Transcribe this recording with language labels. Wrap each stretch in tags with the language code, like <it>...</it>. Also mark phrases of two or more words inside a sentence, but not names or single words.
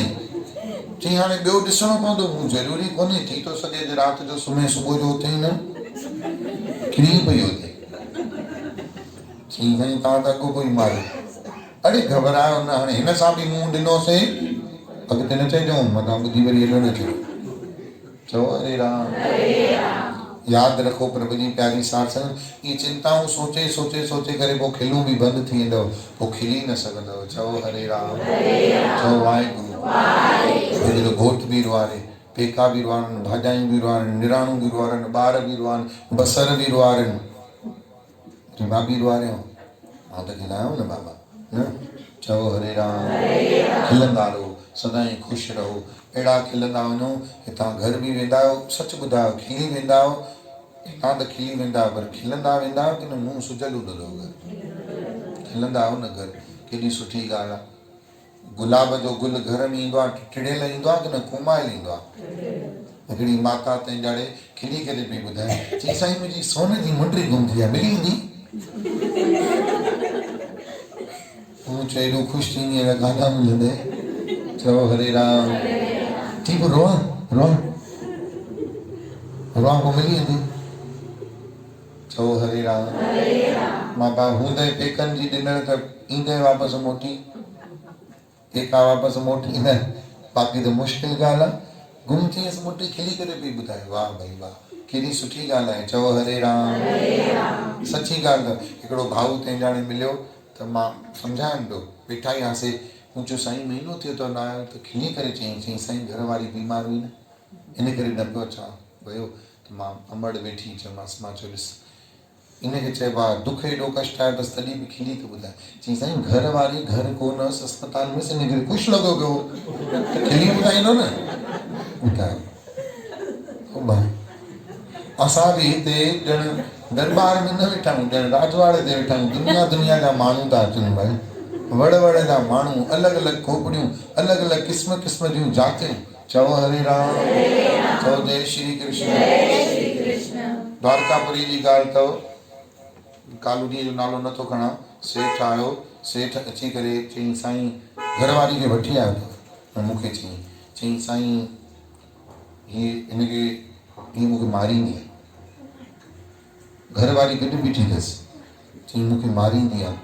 <sd>चई हाणे ॿियो ॾिसणो पवंदो। मूं ज़रूरी कोन्हे, थी थो सघे अॼु राति जो सुम्हे सुबुह जो उथई न किरी पई हुजे। चई साईं तव्हां त अॻो पोइ मारियो। अड़े घबरायो न, हाणे हिन सां बि मुंहुं ॾिनोसीं, अॻिते न चइजो मथां ॿुधी वरी हेॾो न थियो। चओ हरे राम। यादि रखो प्रभु जी प्यारी साथ संगत, ये चिंताऊं सोचे सोचे सोचे करे पोइ खिलूं बि बंदि थी वेंदव, पोइ खिली न सघंदव। चओ हरे राम। चओ वाहेगुरु। जो घोट बि रुआरे, पेका बि रुआरनि, भाॼायूं बि रुआरनि, निराणूं बि रुआरनि, ॿार बि रुआरनि, बसर बि रुआरनि। मां बि रुआरियो, मां त खिलायो न बाबा न। चओ हरे राम। खिलंदा रहो, सदाईं ख़ुशि रहो। अहिड़ा खिलंदा वञो, हितां घर बि वेंदा आहियो, सच ॿुधायो खिली वेंदा आहियो। हितां त खिली वेंदा आहियो, पर खिलंदा वेंदा आहियो की न मुंहुं सुजल हूंदो घर? खिलंदा आहियो न घर, केॾी सुठी ॻाल्हि आहे। गुलाब जो गुल घर में ईंदो आहे, टिड़ियल ईंदो आहे की न कुमायल ईंदो आहे? हिकिड़ी माता तंहिंजाणे खिली करे पई ॿुधाए, चई साईं मुंहिंजी सोन जी मुंडी गुम थी आहे, मिली वेंदी? तूं चए एॾो ख़ुशि थींदी अहिड़ा गाना मिलंदे। चओ हरे राम। ठीक रोआ रोआ रोआ पोइ मिली वेंदी। चओ हरे राम। मां बा हूंदे पेकनि जी ॾिनर त ईंदे वापसि मोटी, पेका वापसि मोटी न, बाक़ी त मुश्किल ॻाल्हि आहे। गुम थी वियसि मुंडी, खिली करे पई ॿुधाए, वाह भई वाह, केॾी सुठी ॻाल्हि आहे। चओ हरे राम। सची ॻाल्हि त हिकिड़ो भाऊ तंहिंजाणे मिलियो त मां सम्झायमि पियो, वेठा ई हुआसीं। मूं चयो साईं महीनो थियो त न आयो, त खिली करे चई साईं घर वारी बीमार हुई न, इन करे न पियो अचां। वियो त मां अंबड़ वेठी चयोमांसि, मां चयो ॾिस इनखे चइबो आहे दुख एॾो कष्ट आहे बसि तॾहिं बि खिली थो ॿुधाए। चई साईं घर वारी घर कोन हुअसि अस्पताल में, इन करे ख़ुशि लॻो पियो, त खिली ॿुधाईंदो न। ॿुधायो भाई असां भी हिते ॼण दरबार में न वेठा आहियूं, ॼण राजवाड़े ते वेठा आहियूं। दुनिया दुनिया जा माण्हू था अचनि भाई, वड़ वड़ जा माण्हू, अलॻि अलॻि खोपड़ियूं, अलॻि अलॻि क़िस्म क़िस्म जूं जातियूं। चओ हरे राम, चओ जय श्री कृष्ण। द्वारकापुरी जी ॻाल्हि अथव, कालूनीअ जो नालो नथो खणा। सेठ आयो, सेठ अची करे चई साईं घरवारी खे वठी आयो अथव। मूंखे चई साईं हीअ हिनखे हीअ मूंखे मारींदी आहे। घरवारी गॾु बीठी अथसि, चई मूंखे मारींदी आहे।</sd>